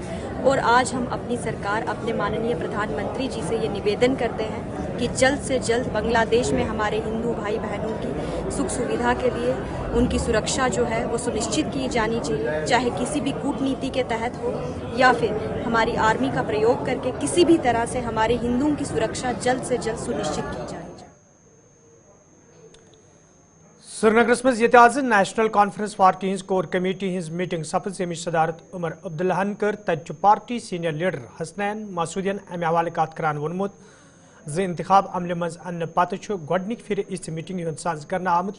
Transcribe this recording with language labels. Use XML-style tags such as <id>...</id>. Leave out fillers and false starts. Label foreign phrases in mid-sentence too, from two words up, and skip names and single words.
<hi>और आज हम अपनी सरकार, अपने माननीय प्रधानमंत्री जी से ये निवेदन करते हैं कि जल्द से जल्द बांग्लादेश में हमारे हिंदू भाई बहनों की सुख सुविधा के लिए उनकी सुरक्षा जो है वो सुनिश्चित की जानी चाहिए, चाहे किसी भी कूटनीति के तहत हो या फिर हमारी आर्मी का प्रयोग करके किसी भी तरह से हमारे हिंदुओं की सुरक्षा जल्द से जल्द सुनिश्चित की जानी चाहिए।</hi> <ks>श्रीनगरस मज ये आज नेशनल कॉन्फ्रेंस पार्टी हज</ks> <en>core committee</en> <ks>हज मीटिंग सपज यमिच सदारत उमर अब्दुल्लाहन कर तत पार्टी</ks> <en>senior leader</en> <ks>हसनैन मासूदियन अमे हवाले कत करान वोनमुत ज इंतखाब अमल मज अन्न पत गोडनिक फिर इस मीटिंग हुंद साज करना आमुत।</ks>